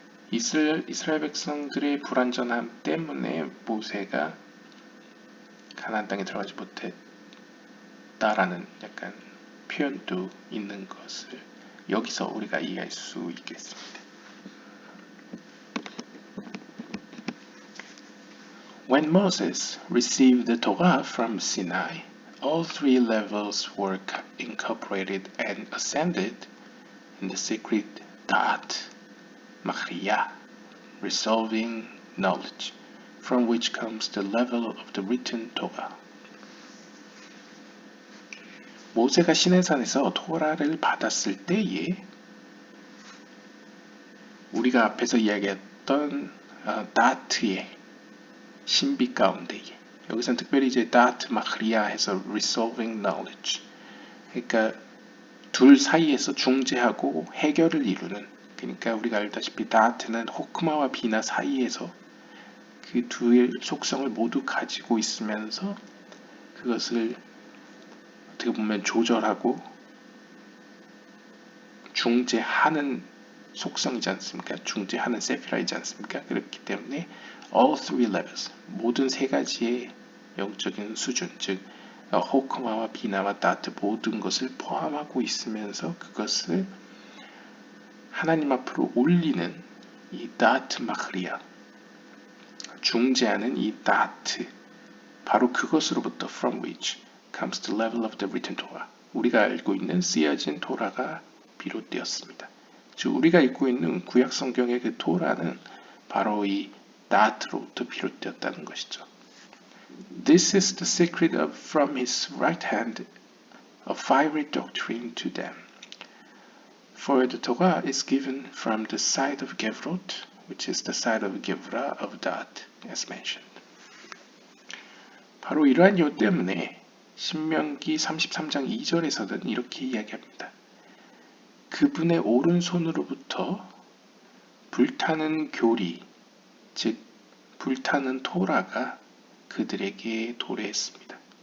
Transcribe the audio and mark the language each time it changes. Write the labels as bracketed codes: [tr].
[ko] 이스라엘 백성들의 불완전함 때문에 모세가 가나안 땅에 들어가지 못했다라는 약간 표현도 있는 것을 여기서 우리가 이해할 수 있겠습니다. [en] When Moses received the Torah from Sinai, all three levels were incorporated and ascended in the secret Da'at Machriya, resolving knowledge, from which comes the level of the written Torah. [ko] 모세가 시내산에서 토라를 받았을 때에 우리가 앞에서 이야기했던 다트의 신비 가운데에, 여기서는 특별히 이제 다트 마크리아 해서 [en] resolving knowledge, [ko] 그러니까 둘 사이에서 중재하고 해결을 이루는, 그러니까 우리가 알다시피 다트는 호크마와 비나 사이에서 그 두의 속성을 모두 가지고 있으면서 그것을 어떻게 보면 조절하고 중재하는 속성이지 않습니까? 중재하는 세피라이지 않습니까? 그렇기 때문에 [en] all three levels, [ko] 모든 세 가지의 영적인 수준, 즉 호크마와 비나와 다트 모든 것을 포함하고 있으면서 그것을 하나님 앞으로 올리는 이 다트 마크리아, 중재하는 이 [en] that, [ko] 바로 그것으로부터 [en] from which comes the level of the written Torah. [ko] 우리가 알고 있는 쓰여진 토라가 비롯되었습니다. 즉 우리가 읽고 있는 구약 성경의 그 토라는 바로 이 that로부터 비롯되었다는 것이죠. [en] This is the secret of from his right hand a fiery doctrine to them. For the Torah is given from the side of Gevurot, which is the side of Gevurah of that, as mentioned. [ko] 바로 이러한 이유 때문에 신명기 33장 2절에서는 이렇게 이야기합니다. 그분의 오른손으로부터 불타는 교리, 즉 불타는 토라가 그들에게 도래했습니다.